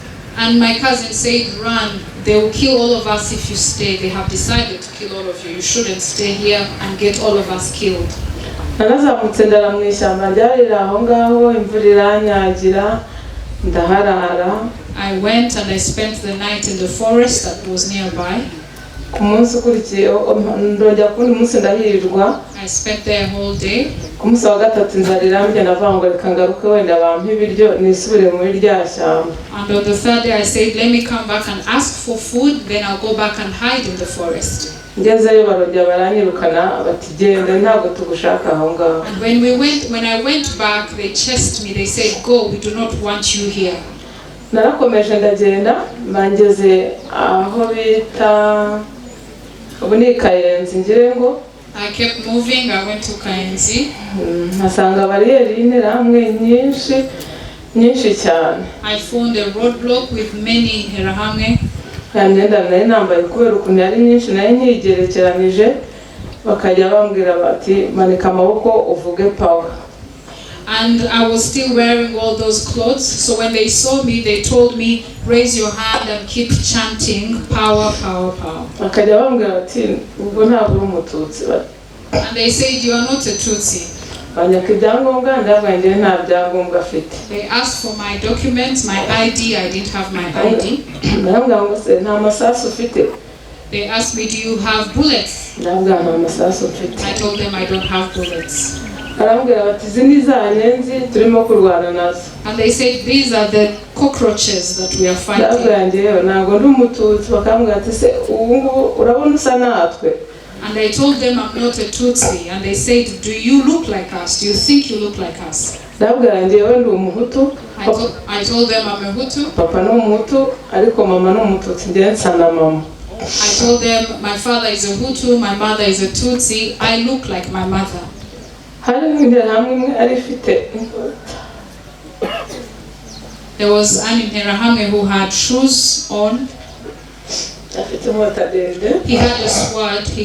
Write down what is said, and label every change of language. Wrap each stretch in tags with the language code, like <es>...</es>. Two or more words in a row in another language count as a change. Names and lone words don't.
<en>And my cousin said, run, they will kill all of us if you stay. They have decided to kill all of you. You shouldn't stay here and get all of us killed.</en> <rw>narazamutse ndara mu ishyamba ryari aho ngaho, imvura iranyagira ndaharara.</rw> <en>I went and I spent the night in the forest that was nearby.</en> <rw>Ku munsi ukurikiyeho ndongera kundi munsi ndahirirwa.</rw> <en>I spent there whole day.</en> <rw>Ku munsi wa gatatu inzara irambye, ndavuga ngo reka ngaruke wenda bampe ibiryo nisubire muri rya shyamba.</rw> <en>And on the third day I said, let me come back and ask for food, then I'll go back and hide in the forest.</en> <rw>Ngezeyo barongera baranyirukana bati genda ntabwo tugushaka aho ngaho.</rw> <en>And when I went back, they chased me. They said, go, we do not want you here.</en> <rw>Narakomeje ndagenda bangeze aho bita ubu ni Kayenzi ngire ngo.</rw> <en>I kept moving. I went to Kayenzi.</en> <rw>Nasanga bariyeri y'interahamwe nyinshi cyane.</rw> <en>I found a roadblock with many interahamwe.</en> <rw>Yandenda nari nambaye kubera ukuntu yari nyinshi nayo nyigerekeranije, bakajya bambwira bati manika amaboko uvuge power.</rw> <en>And I was still wearing all those clothes, so when they saw me, they told me, raise your hand and keep chanting, power, power, power.</en> <rw>Bakajya bambwira bati ubwo ntabwo uri umututsi.</rw> <en>And they said, you are not a Tutsi.</en> <rw>Banyaka ibyangombwa ndavuga njye nta byangombwa afite.</rw> <en>They asked for my documents, my ID. I didn't have my ID.</en> <rw>Ndavuga ngo se nta masasu ufite.</rw> <en>They asked me, do you have bullets?</en> <rw>Ndavuga nta masasu ufite.</rw> <en>I told them I don't have bullets.</en> <rw>Barambwira bati izi ni za nyenzi turimo kurwana nazo.</rw> <en>And they said, these are the cockroaches that we are fighting.</en> <rw>Ndavuga njyewe ntabwo ndi umututsi. Bakambwira ati se ubu ngubu urabona usa natwe.</rw> <en>And I told them I'm not a Tutsi. And they said, do you look like us? Do you think you look like us?</en> <rw>Ndavuga njyewe ndi umuhutu.</rw> <en>I told them I'm a Hutu.</en> <rw>Papa ni umuhutu ariko mama ni umututsi, njye nsa na mama.</rw> <en>I told them my father is a Hutu, my mother is a Tutsi. I look like my mother. There was an interahamwe who had shoes on. He had a sword.</en>